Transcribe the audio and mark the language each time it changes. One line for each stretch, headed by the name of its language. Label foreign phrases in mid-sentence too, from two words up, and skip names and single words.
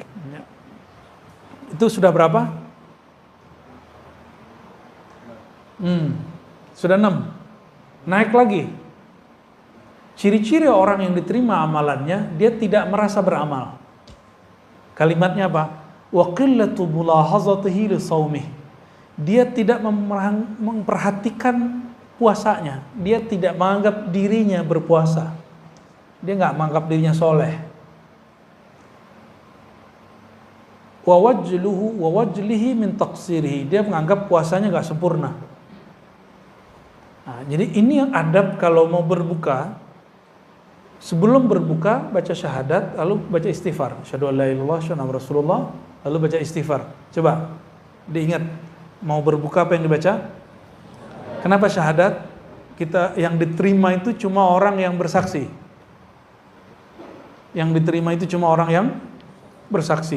Indonesian: Itu sudah berapa? Sudah 6. Naik lagi. Ciri-ciri orang yang diterima amalannya, dia tidak merasa beramal. Kalimatnya apa?
Arabic: Wa qillatu mulahazatihi li shaumih.
Indonesian: Dia tidak memperhatikan puasanya. Dia tidak menganggap dirinya berpuasa. Dia enggak menganggap dirinya soleh.
Arabic: Wa wajlihi min taqsirihi.
Indonesian: Dia menganggap puasanya enggak sempurna. Nah, jadi ini yang adab kalau mau berbuka. Sebelum berbuka baca syahadat, lalu baca istighfar.
Arabic: Asyhadu an la ilaha illallah, asyhadu anna Rasulullah.
Indonesian: Lalu baca istighfar. Coba diingat, mau berbuka apa yang dibaca? Kenapa syahadat? Kita yang diterima itu cuma orang yang bersaksi. Yang diterima itu cuma orang yang bersaksi.